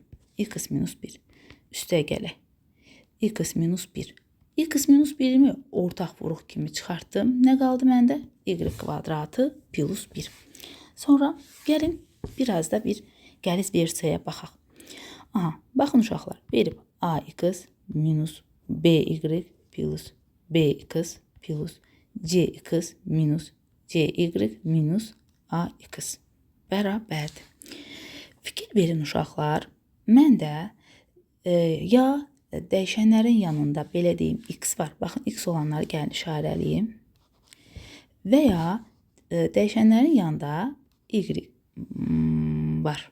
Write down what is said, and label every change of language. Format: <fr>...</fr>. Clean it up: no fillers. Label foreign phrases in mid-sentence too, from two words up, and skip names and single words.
<az>X minus 1. Üstə gələk. X minus 1. X minus 1-mi ortaq vuruq kimi çıxartdım. Nə qaldı məndə? Y kvadratı plus 1. Sonra gəlin biraz da bir qəliz versiyaya baxaq. Aha, baxın uşaqlar. Verib ax minus by plus bx plus cx minus cy minus ax bərabərdir. Fikir verin uşaqlar. Mən də ya dəyişənlərin yanında belə deyim x var. Baxın, x olanları gəlin işarəliyim. Və ya dəyişənlərin yanında y var.</az>